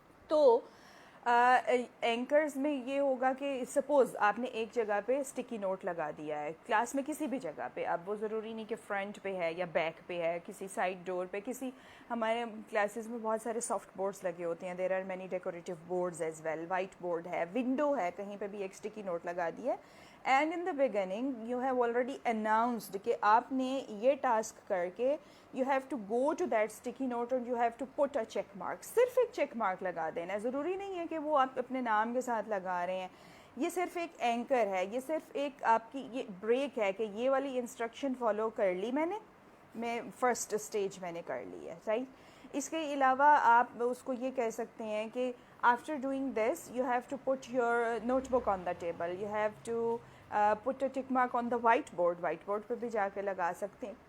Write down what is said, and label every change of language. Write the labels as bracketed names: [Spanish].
[Hindi] तो एंकर्स में ये होगा कि सपोज़ आपने एक जगह पे स्टिकी नोट लगा दिया है क्लास में किसी भी जगह पे. अब वो ज़रूरी नहीं कि फ्रंट पे है या बैक पे है, किसी साइड डोर पे, किसी हमारे क्लासेस में बहुत सारे सॉफ्ट बोर्ड्स लगे होते हैं. [English] There are many decorative boards as well. [Hindi] White board है, विंडो है, कहीं पे भी एक स्टिकी नोट लगा दी है. [English] and in the beginning you have already announced [Hindi] कि आपने ये टास्क करके [English] you have to go to that sticky note and you have to put a check mark. [Hindi] सिर्फ एक check mark लगा देना. ज़रूरी नहीं है कि वो आप अपने नाम के साथ लगा रहे हैं. ये सिर्फ एक एंकर है, ये सिर्फ एक आपकी ये ब्रेक है कि ये वाली इंस्ट्रक्शन फॉलो कर ली मैं फर्स्ट स्टेज मैंने कर ली है, राइट. इसके अलावा आप उसको ये कह सकते हैं कि [English] after doing this you have to put your notebook on the table, you have to put a tick mark on the white board [Hindi] पे भी जाके लगा सकते हैं.